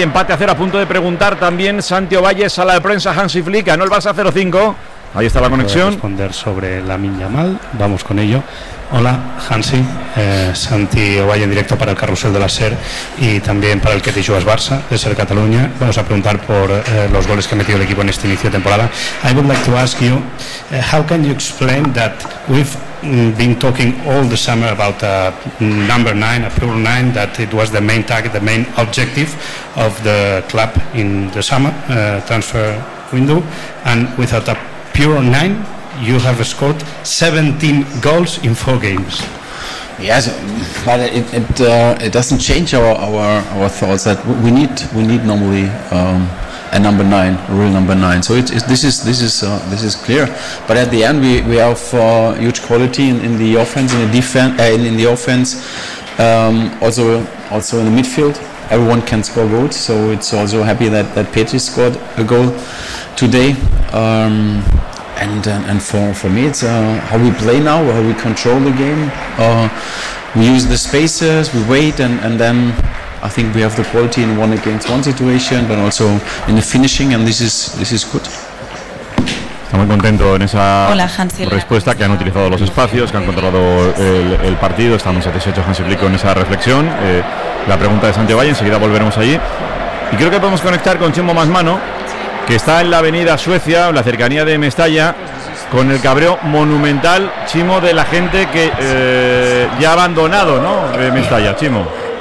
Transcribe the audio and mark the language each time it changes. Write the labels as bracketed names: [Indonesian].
[Spanish] Empate a 0, a punto de preguntar también Santiago Valle, sala de prensa, Hansi Flick. Ganó el Barça 0-5. Ahí está la conexión. Responder sobre Lamine Yamal. Vamos con ello. Hola, Hansi, Santi Ovalle en directo para el Carrusel de la SER y también para el Que te jugas Barça de SER Cataluña. Vamos a preguntar por los goles que ha metido el equipo en este inicio de temporada. [English] I would like to ask you, how can you explain that we've been talking all the summer about a number nine, a pure nine, that it was the main target, the main objective of the club in the summer transfer window, and without a pure nine, you have scored 17 goals in 4 games. Yes, but it doesn't change our thoughts that we need normally a number nine, a real number nine. So this is clear. But at the end, we have huge quality in the offense, in the defense, in the offense, also in the midfield. Everyone can score goals, so it's also happy that Petri scored a goal today. And for me, it's how we play now, how we control the game. We use the spaces, we wait, and then I think we have the quality in one against one situation, but also in the finishing, and this is good. [Spanish] Está muy contento en esa respuesta, que han utilizado los espacios, que han controlado el partido. Está muy satisfecho Hansi Flick con esa reflexión. La pregunta de Santiago Valle, enseguida volveremos allí. Y creo que podemos conectar con Chimo Masmano, que está en la avenida Suecia, en la cercanía de Mestalla, con el cabreo monumental, Chimo, de la gente que ya ha abandonado, ¿no?, Mestalla, Chimo.